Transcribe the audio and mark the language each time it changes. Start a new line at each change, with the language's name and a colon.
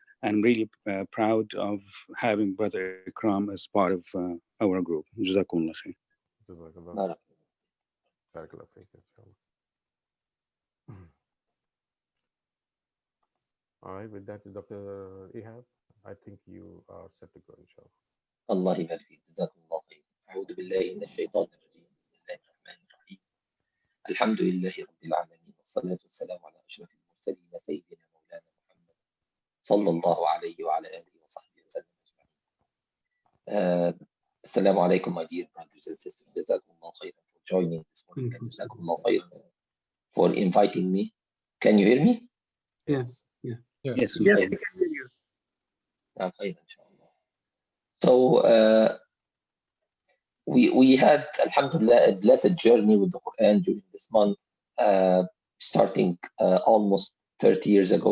English: I'm really proud of having Brother Ikram as part of our group. Jazakumullah khair. Jazakallah. Barakallah feek, inshallah. All right, with that, Dr. Ihab, I think you are set to go, inshallah.
Arabic: الله يبارك فيك. جزاكم الله خير. أعوذ بالله من الشيطان الرجيم. بسم الله الرحمن الرحيم. الحمد لله رب العالمين والصلاة والسلام على أشرف المرسلين سيدنا مولانا محمد صلى الله عليه وعلى آله وصحبه وسلم أجمعين.
English: Assalamu alaikum, my dear brothers and sisters.
Arabic: جزاكم الله خيرا
English: for joining this morning, and جزاكم الله خيرا for inviting me. Can you hear me? Yeah. Yes. We can hear you.
Arabic: خيرا إن شاء الله.
English: So we had, Alhamdulillah, a blessed journey with the Quran during this month, starting almost 30 years ago.